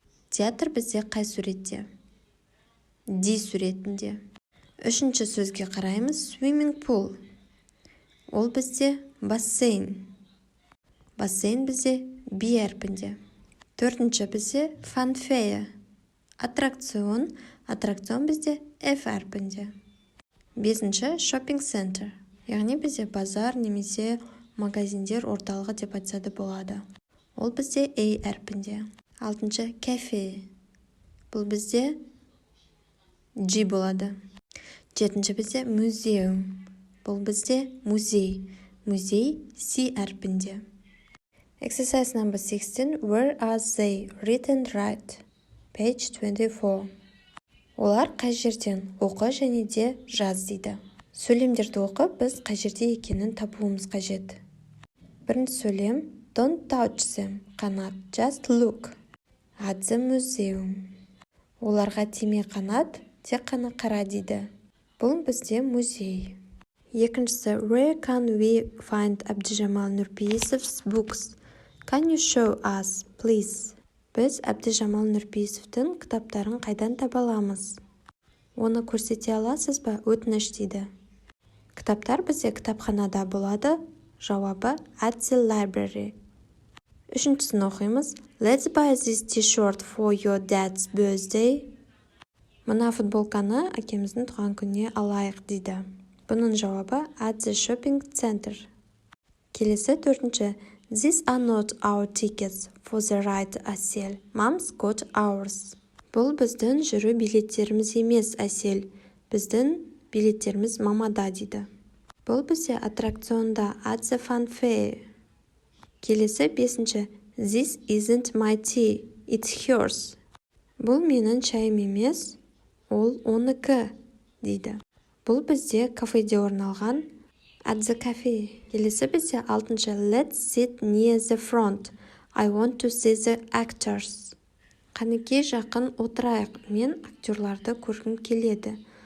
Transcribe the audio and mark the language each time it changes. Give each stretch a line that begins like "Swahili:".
Kazakh: Театр бізде қай суретте? Ди суретінде. Үшінші сөзге қараймыз
English: swimming pool.
Kazakh: Ол бізде бассейн. Бассейн бізде би әрпінде. Төртінші бізде fanfare. Аттракцион. Аттракцион бізде F әрпінде. Бесінші
English: shopping center.
Kazakh: Яғни бізде базар немесе магазиндер орталығы деп айтса да болады. Ол бізде A әрпінде. Алтыншы cafe. Бұл бізде G болады. Жетінші бізде museum. Бұл бізде музей. Музей C әрпінде.
English: Exercise number 16. Where are they? Read and write. Page 24.
Kazakh: Олар қай жерден? Оқы және де жаз дейді. Сөйлемдерді оқып, біз қай жерде екенін табуымыз қажет. Бірінші сөйлем
English: Don't touch them. Қанат. Just look. At the museum.
Kazakh: Оларға тиме қанат, тек қана қара дейді. Бұл бізде музей. Екіншісі
English: Where can we find Abdijamal Nurpeyisov's books? Can you show us, please?
Kazakh: Біз Абдижамал Нұрпейісовтің кітаптарын қайдан таба аламыз? Оны көрсете аласыз ба? Өтініш дейді. Кітаптар бізде кітапханада болады. Жауабы
English: at the library.
Kazakh: Үшіншісін оқимыз.
English: Let's buy this t-shirt for your dad's birthday.
Kazakh: Мына футболканы әкеміздің туған күніне алайық дейді. Бұның жауабы
English: at the shopping center.
Kazakh: Келесі төртінші.
English: These are not our tickets for the ride, Әсел. Mom's got ours.
Kazakh: Бұл біздің жүру билеттеріміз емес, Әсел. Біздің билеттеріміз мамада дейді. Бұл бізде аттракционда
English: at the fanfare.
Kazakh: Келесі бесінші.
English: This isn't my tea, it's hers.
Kazakh: Бұл менің шайым емес, ол оныкі дейді. Бұл бізде кафеде орналған
English: at the cafe.
Kazakh: Келесі бізде алтыншы.
English: Let's sit near the front. I want to see the actors.
Kazakh: Қанекей жақын отырайық. Мен актерларды көргім келеді.